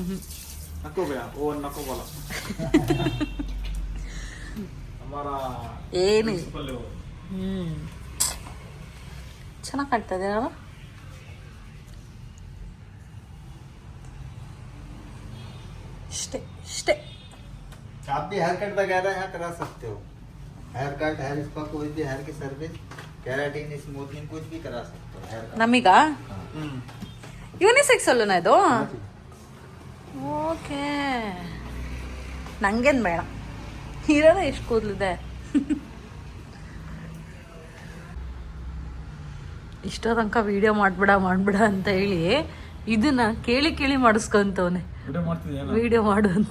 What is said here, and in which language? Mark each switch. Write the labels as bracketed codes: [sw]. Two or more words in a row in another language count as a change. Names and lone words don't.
[kn] ಏನು ಚೆನ್ನಾಗಿ ಕಾಣ್ತದೆ ಅಲ್ಲ? ಇಷ್ಟೇ. [hi] आप भी [en] hair cut [hi] वगैरह यहाँ करा सकते हो. [en] hair cut, hair spa, [hi] कोई भी हेयर की सर्विस, केराटिन, स्मूथनिंग कुछ भी करा सकते हो. हेयर [kn] ನಮೀಗ ಯೂನಿಸೆಕ್ಸ್ ಅಲ್ಲೂನಾ ಇದು? ಓಕೆ, ನಂಗೇನು ಬೇಡ, ಇರೋದ ಎಷ್ಟು ಕೂದಲಿದೆ. ಇಷ್ಟೋ ತನಕ ವಿಡಿಯೋ ಮಾಡ್ಬಿಡ ಅಂತ ಹೇಳಿ ಇದನ್ನ ಕೇಳಿ ಮಾಡಿಸ್ಕೊಂತವನೆ ವಿಡಿಯೋ ಮಾಡು ಅಂತ.